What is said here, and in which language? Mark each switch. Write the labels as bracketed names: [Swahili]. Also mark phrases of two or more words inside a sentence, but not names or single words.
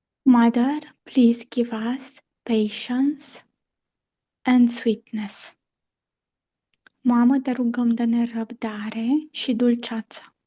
[English] Mother, please give us patience and sweetness. [Romanian] Mamă, te rugăm, dă-ne răbdare și dulceață.